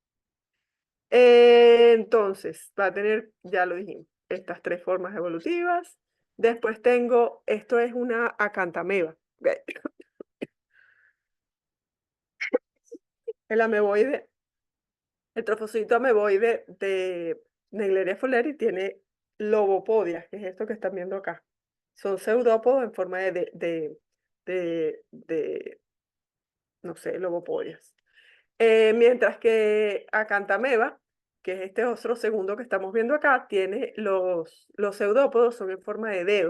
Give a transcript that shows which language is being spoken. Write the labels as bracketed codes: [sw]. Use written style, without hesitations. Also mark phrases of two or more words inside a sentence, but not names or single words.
[es] Entonces, va a tener, ya lo dijimos, estas tres formas evolutivas. Después tengo, esto es una acantameba. ¿Ok? El ameboide, el trofosito ameboide de Naegleria fowleri tiene lobopodias, que es esto que están viendo acá. Son pseudópodos en forma de, no sé, lobopodias. Mientras que Acantameba, que es este otro segundo que estamos viendo acá, tiene los pseudópodos son en forma de dedos.